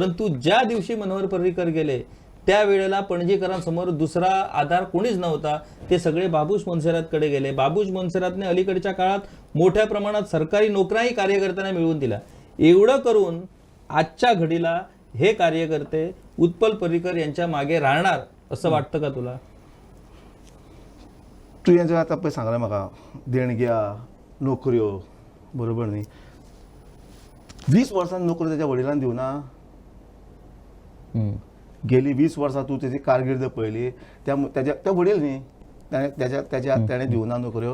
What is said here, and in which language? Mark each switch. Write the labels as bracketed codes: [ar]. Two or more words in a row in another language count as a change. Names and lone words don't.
[mr] परंतु ज्या दिवशी मनोहर पर्रिकर गेले त्यावेळेला पणजीकरांसमोर दुसरा आधार कोणीच नव्हता. ते सगळे बाबूश मोन्सेरातकडे गेले. बाबूश मोन्सेरातने अलीकडच्या काळात मोठ्या प्रमाणात सरकारी नोकऱ्याही कार्यकर्त्यांना मिळवून दिल्या. एवढं करून आजच्या घडीला हे कार्यकर्ते उत्पल पर्रीकर यांच्या मागे राहणार असं वाटतं का तुला? [kok] तुवें जें आतां पळय सांगलें म्हाका देणग्या नोकऱ्यो बरोबर न्ही, 20 वर्सां नोकऱ्यो तेज्या वडिलांन दिवना. गेली 20 वर्सां तूं तेजी कारकिर्द पळयली, त्या वडील न्ही तेणें दिवना नोकऱ्यो.